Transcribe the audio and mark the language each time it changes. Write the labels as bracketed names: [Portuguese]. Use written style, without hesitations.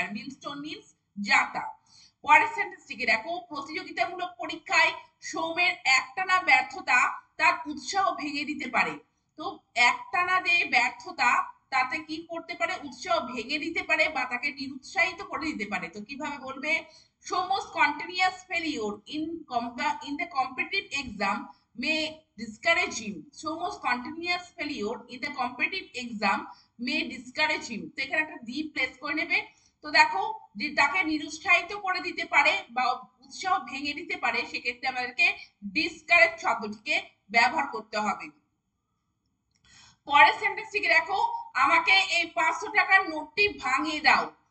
[Bangla] আর মিল stone means জাতা। পরের সেন্টেন্সটিকে দেখো। প্রতিযোগিতামূলক পরীক্ষায় সৌমের একটানা ব্যর্থতা তার উৎসাহ ভেঙে দিতে পারে। তো একটানা যে ব্যর্থতা তাতে কি করতে পারে? উৎসাহ ভেঙে দিতে পারে বা তাকে নিরুৎসাহিত করে দিতে পারে। তো কিভাবে বলবে? [English] Somo's continuous failure in the competitive exam may discourage him. Somo's continuous failure in the competitive exam may discourage him. [Bangla] তো এখানে একটা দি প্লেস করে নেবে। তো দেখো, যে তাকে নিরুৎসাহিত করে দিতে পারে বা উৎসাহ ভেঙে দিতে পারে, সেক্ষেত্রে আমাদেরকে ডিসকারেজ শব্দটিকে ব্যবহার করতে হবে। পরের সেন্টেন্সটিকে দেখো। আমাকে এই 500 টাকার নোটটি ভাঙিয়ে দাও।